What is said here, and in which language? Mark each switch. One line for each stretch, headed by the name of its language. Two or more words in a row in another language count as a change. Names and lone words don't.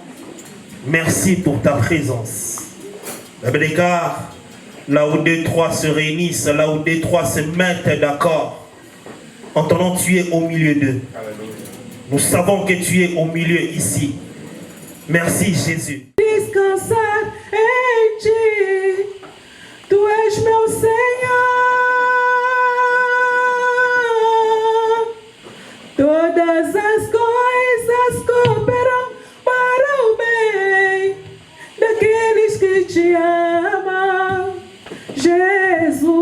French: Merci pour ta présence. Car là où deux, trois se réunissent, là où deux, trois se mettent d'accord, en ton nom tu es au milieu d'eux. Nous savons que tu es au milieu ici. Merci Jésus.
Portuguese: Descansar em ti, tu és meu Senhor. Todas as coisas cooperam para o bem daqueles que te amam, Jesus.